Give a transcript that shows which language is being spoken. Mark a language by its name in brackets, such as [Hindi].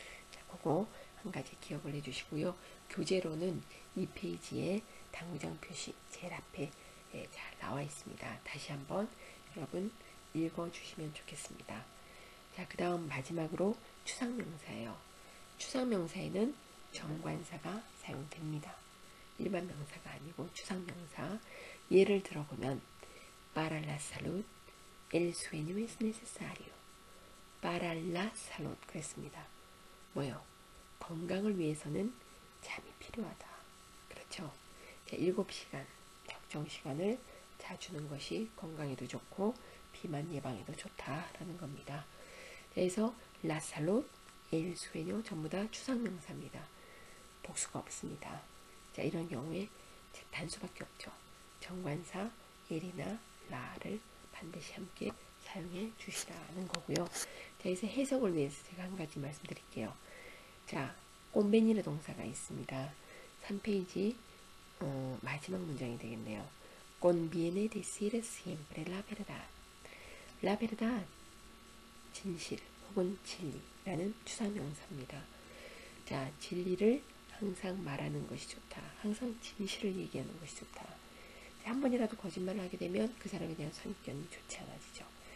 [Korean] 자, 그거 한 가지 기억을 해주시고요. 교재로는 이 페이지에 당구장 표시 제일 앞에 잘 나와 있습니다. 다시 한번 여러분 읽어주시면 좋겠습니다. 자, 그 다음 마지막으로 추상명사예요. 추상명사에는 정관사가 사용됩니다. 일반 명사가 아니고 추상명사. 예를 들어보면 [Spanish] para la salud el sueño es necesario. para la salud [Korean] 그랬습니다. 뭐요? 건강을 위해서는 잠이 필요하다. 그렇죠? 자, 7시간 적정 시간을 자주는 것이 건강에도 좋고 비만 예방에도 좋다라는 겁니다. 그래서 [Spanish] la salud, el sueño [Korean] 전부 다 추상명사입니다. 복수가 없습니다. 자, 이런 경우에 단수밖에 없죠. 정관사 el이나 la를 반드시 함께 사용해 주시라는 거고요. 자, 그래서 해석을 위해서 제가 한 가지 말씀드릴게요. 자, 꼼베니르 동사가 있습니다. 3페이지 마지막 문장이 되겠네요. [Spanish] Conviene decir siempre la verdad. La verdad, [Korean] 진실 혹은 진리라는 추상명사입니다. 자, 진리를 항상 말하는 것이 좋다. 항상 진실을 얘기하는 것이 좋다. 한 번이라도 거짓말을 하게 되면 그 사람에 대한 선입견이 좋지 않아지죠.